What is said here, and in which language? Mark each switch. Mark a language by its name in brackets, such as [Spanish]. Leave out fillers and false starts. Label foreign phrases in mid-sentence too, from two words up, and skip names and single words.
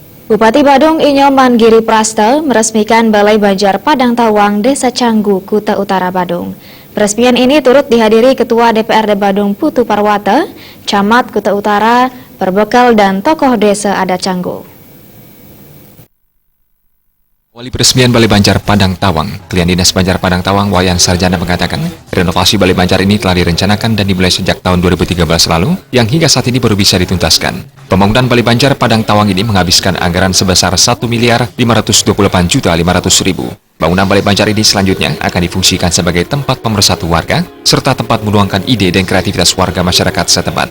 [Indonesian] Bupati Badung Inyoman Giri Prasta meresmikan Balai Banjar Padang Tawang, Desa Canggu, Kuta Utara, Badung. Peresmian ini turut dihadiri Ketua DPRD Badung Putu Parwata, Camat Kuta Utara, Perbekal, dan tokoh desa adat Canggu. Wali peresmian Balai Banjar Padang Tawang, Klien Dinas Banjar Padang Tawang Wayan Sarjana mengatakan, renovasi Balai Banjar ini telah direncanakan dan dimulai sejak tahun 2013 lalu, yang hingga saat ini baru bisa dituntaskan. Pembangunan Balai Banjar Padang Tawang ini menghabiskan anggaran sebesar 1.528.500.000. Bangunan Balai Banjar ini selanjutnya akan difungsikan sebagai tempat pemersatu warga, serta tempat menuangkan ide dan kreativitas warga masyarakat setempat.